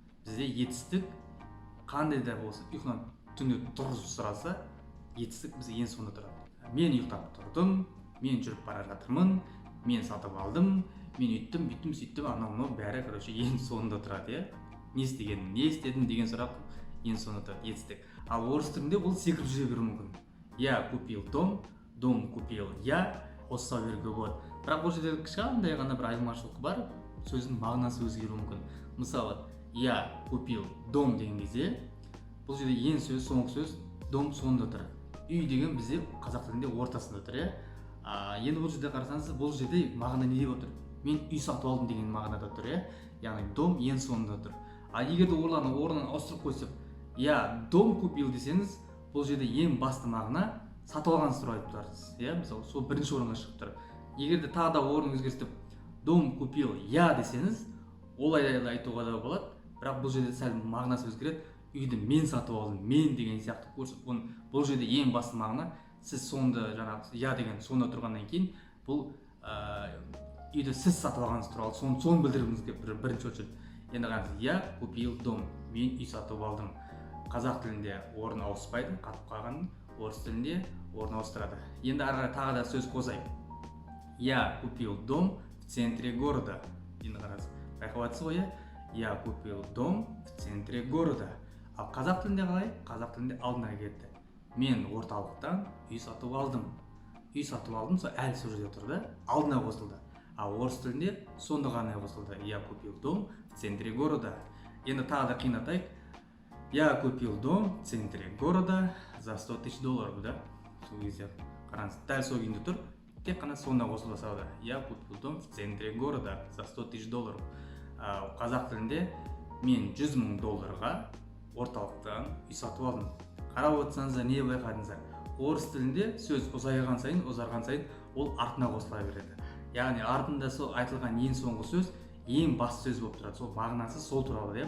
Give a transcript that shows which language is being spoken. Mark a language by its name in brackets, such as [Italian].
[Kazakh] Бізде етістік қандай да болса, ұйқыдан түнде тұрғызып сұраса, етістік бізде ең соңында тұрады. Мен ұйықтап тұрдым, мен жүріп бара жатырмын, мен сатып алдым, мен үйттім, бүйттім, сөйттім, анау бәрі ең соңында тұрады, иә. Не істегенім, не істедім деген сұрақ ең соңында тұрады, етістік. Ал орыс тілінде бұл секіріп жүре беруі мүмкін. [Russian] Я купил дом, дом купил я, [Kazakh] қоса беруге болады. Бірақ бұл жерде кішкентай ғана бір айырмашылық бар, сөздің мағынасы өзгеруі мүмкін. Мысалы, [Russian] я купил дом [Kazakh] деген кезде, бұл жерде ең сөз, соңғы сөз дом соңында тұр. Үй деген бізде қазақ тілінде ортасында тұр, иә. Енді бұл жерде қарасаңыз, бұл жерде мағына не деп отыр? Мен үй сатып алдым деген мағынада тұр, иә. Яғни дом ең соңында тұр. Егер де орнын ауыстырып қойсақ, [Russian] я дом купил [Kazakh] десеңіз, бұл жерде ең басты мағына сатып алғаныңызды туралы айтып тұрсыз, иә. Мысалы, сол бірінші орынға шығып тұр. Егер де тағы да орнын өзгертіп [Russian] дом купил я [Kazakh] десеңіз, олай айтуға да болады, бірақ бұл жерде сәл мағынасы өзгереді. Үйді мен сатып алдым, мен деген сияқты көрсетіп, бұл жерде ең басты мағына сіз соңында жаңағы я деген соңында тұрғаннан кейін бұл үйді сіз сатып алғаныңыз туралы соны білдіргіңізге бірінші очередь. Енді қараңыз, [Russian] я купил дом, [Kazakh] мен үй сатып алдым. Қазақ тілінде орын ауыспайды, қатып қалған, орыс тілінде орын ауыстырады. Енді ары тағы да сөз қосайық. [Russian] Я купил дом в центре города. [Kazakh] Енді қараңыз, байқап жатсыз ғой, [Russian] я купил дом в центре города. [Kazakh] Ал қазақ тілінде қалай? Қазақ тілінде алдына кетті. Мен орталықтан үй сатып алдым. Үй сатып алдым, сол әлі сол жерде тұрды, алдына қосылды. Ал орыс тілінде сонда ғана қосылды. [Russian] Я купил дом в центре города. [Kazakh] Енді тағы да қиындатайық. [Russian] Я купил дом в центре города за 100 000 долларов, да? [Kazakh] Сол кезде қараңыз, дәл сол күйінде тұр. Тек қана соңына қосылды сауда. [Russian] Я купил дом в центре города за 100 000 долларов. [Kazakh] Қазақ тілінде мен 100 000 долларға орталықтан үй сатып алдым. Қарап отырсаңыздар, не байқадыңыздар? Орыс тілінде сөз ұзарған сайын ол артына қосыла береді. Яғни артында сол айтылған ең соңғы сөз ең басты сөз болып тұрады. Сол мағынасы сол туралы, иә.